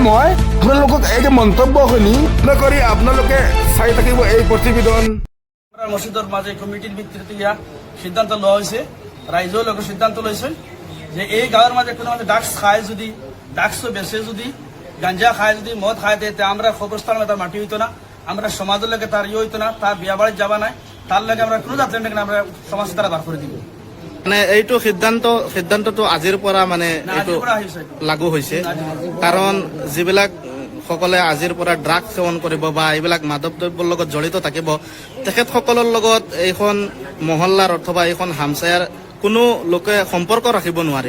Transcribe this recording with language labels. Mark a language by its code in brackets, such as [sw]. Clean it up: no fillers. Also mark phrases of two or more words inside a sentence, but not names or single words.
[as] মই আপোনালোকক এই মন্তব্য শুনি কৰি আপোনালোকে চাই থাকিব এই প্ৰতিবেদন। মছজিদৰ মাজে কমিটিৰ ভিত্তিত ইয়াক সিদ্ধান্ত লোৱা হৈছে। ৰাইজৰ লগত সিদ্ধান্ত লৈছে যে এই গাঁৱৰ মাজে কোনো ড্ৰাগছ খায় যদি, ড্ৰাগছ বেচে যদি, গাঞ্জা খায় যদি, মদ খায়, [bn] তেতিয়া আমরা খবরস্থানে তার মাটি হইতো না, আমরা সমাজের লগে তার ইয়ে হইতো না, তার বিয়া বাড়ি যাবা নাই, তার লগে আমরা কোনো যাত্রা নেই, আমরা সমাজ তারা বার করে দিব। [as] মানে এইটো সিদ্ধান্তটো আজিৰ পৰা মানে এইটো লাগু হৈছে, কাৰণ যিবিলাক সকলে আজিৰ পৰা ড্ৰাগ সেৱন কৰিব বা এইবিলাক মাদক দ্ৰব্যৰ লগত জড়িত থাকিব, তেখেতসকলৰ লগত এইখন মহল্লাৰ অথবা এইখন হামচায়াৰ কোনো লোকে সম্পৰ্ক ৰাখিব নোৱাৰিব।